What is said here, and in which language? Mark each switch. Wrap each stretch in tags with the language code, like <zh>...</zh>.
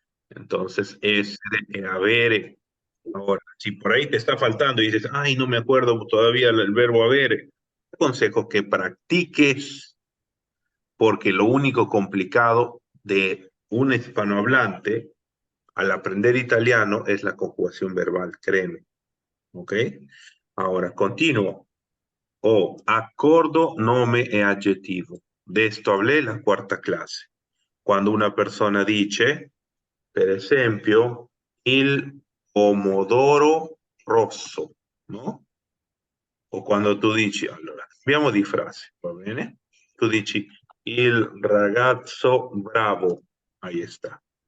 <es>Entonces, es de haber. Ahora, si por ahí te está faltando y dices, ay, no me acuerdo todavía el verbo haber, te aconsejo que practiques, porque lo único complicado de un hispanohablante al aprender italiano es la conjugación verbal, créeme, ¿ok? Ahora, continuo.</es> <it>O accordo, nome e aggettivo.</it> <es>De esto hablé en la cuarta clase.</es> <it>Quando una persona dice, per esempio, il pomodoro rosso, no? O quando tu dici, allora, cambiamo di frase, va bene? Tu dici, il ragazzo bravo,</it> <es>ahí está.</es>